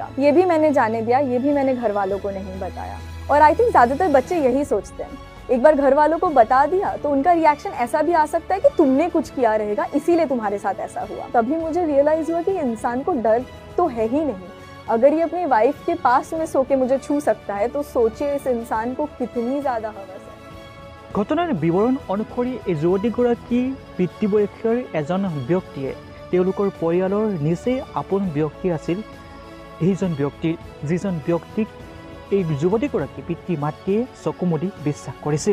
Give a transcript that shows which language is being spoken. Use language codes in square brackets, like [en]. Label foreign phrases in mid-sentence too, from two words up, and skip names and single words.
[hi] ये भी मैंने जाने दिया, ये भी मैंने घर वालों को नहीं बताया। और [en] I think [hi] ज़्यादातर बच्चे यही सोचते हैं, एक बार घर वालों को बता दिया तो उनका रिएक्शन ऐसा भी आ सकता है कि तुमने कुछ किया रहेगा इसीलिए तुम्हारे साथ ऐसा हुआ। तभी मुझे रियलाइज़ हुआ कि इंसान को डर तो है ही नहीं। अगर ये अपनी वाइफ के पास में सो के मुझे छू सकता है तो सोचिए इस इंसान को कितनी ज़्यादा हवस है। [as] ঘটনাৰ বিৱৰণ অনুসৰি এই যুৱতীগৰাকী পিতৃ বয়সৰ এজন ব্যক্তিয়ে তেওঁলোকৰ পৰিয়ালৰ নিচেই আপোন ব্যক্তি আছিল। এইজন ব্যক্তিৰ যিজন ব্যক্তিক এই যুৱতীগৰাকী পিতৃ মাতৃয়ে চকু মুদি বিশ্বাস কৰিছিল।